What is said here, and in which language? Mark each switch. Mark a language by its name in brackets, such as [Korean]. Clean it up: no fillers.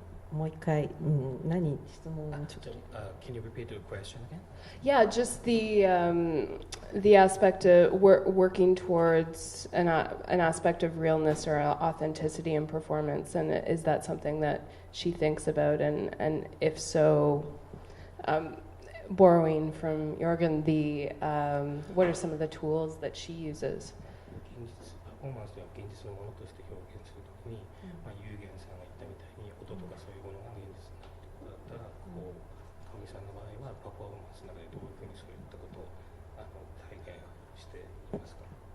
[Japanese] もう一回、何質問をちょっと [English] Can you repeat the question again? Yeah, just the aspect of working towards an aspect of realness or authenticity in performance, and is that something that she thinks about, and if so, borrowing from Jorgen, what are some of the tools that she uses? [Japanese] パフォーマンスでは現実のものとして表現するときに、ユーゲンさんが言ったみたいに音とかそういうものが現実になってくるだったら、神さんの場合はパフォーマンスの中でどういうふうにそういったことを体験していますか？